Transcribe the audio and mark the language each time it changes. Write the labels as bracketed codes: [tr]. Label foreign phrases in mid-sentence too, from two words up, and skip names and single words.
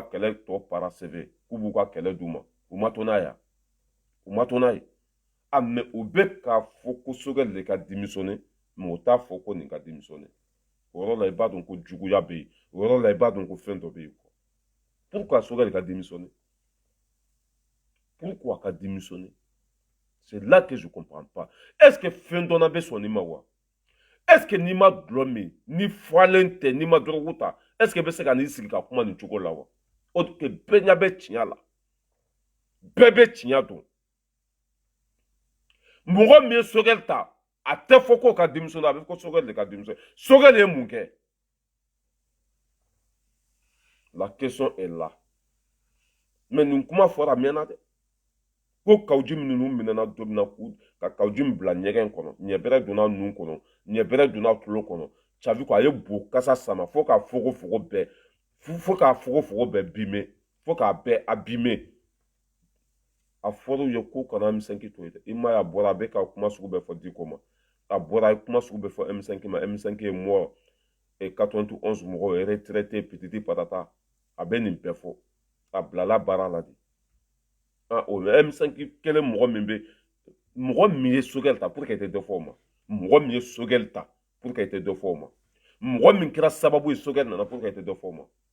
[bm] kɛlɛ tɔ paraseve k'u b'u ka kɛlɛ d'u ma u ma to n'a ye u ma to n'a ye mais u bɛ k'a fɔ ko Sogɛli de ka démissionné mais u t'a fɔ ko nin ka démissionné o yɔrɔ la i b'a dɔn ko juguya bɛ yen o yɔrɔ la i b'a dɔn ko fɛn dɔ bɛ yen pourquoi Sogɛli ka démissionné pourquoi ka démissionné [fr] c'est là que je comprends pas est-ce que [bm] fɛn dɔnna bɛ sɔn nin ma wa [fr] est-ce que [bm] n'i ma dulɔ min ni falen tɛ n'i ma dɔrɔgu ta [fr] est-ce que [bm] bɛ se ka n'i sigi ka kuma nin cogo la wa o que bɛɛ ɲɛ bɛ tiɲɛ la bɛɛ bɛ tiɲɛ dɔn mɔgɔ min ye Sogɛli ta a tɛ fɔ k'o ka démissionné a bɛ fɔ ko Sogɛli de ka démissionné Sogɛli ye mun kɛ [fr] la question est là mais [bm] nin kuma fɔra a mɛnna dɛ ko Kawjim ninnu minɛna don min na ka Kawjim bila ɲɛgɛn kɔnɔ ɲɛbɛrɛ donna nun kɔnɔ ɲɛbɛrɛ donna tulo kɔnɔ [fr] ça veut dire [bm] a ye bo kasa sama fo k'a fogofogo bɛɛ bime fo k'a bɛɛ abîmer a fɔra u ye k'u kana M5 to yen dɛ i m'a ye a bɔra a bɛ ka kuma sugu bɛɛ fɔ Diko ma a bɔra a ye kuma sugu bɛɛ fɔ M5 ma M5 ye mort 91 mɔgɔw retraité pititi patata a bɛ nin bɛɛ fɔ a bilala baara la de o M5 kelen mɔgɔ min bɛ mɔgɔ min ye Sogɛli ta [fr] pour que [bm] i tɛ dɔ fɔ o ma mɔgɔ min ye Sogɛli ta [fr] pour que [bm] i tɛ dɔ fɔ o ma mɔgɔ min kɛra sababu ye Sogɛli nana [fr] pour que [bm] i tɛ dɔ fɔ o ma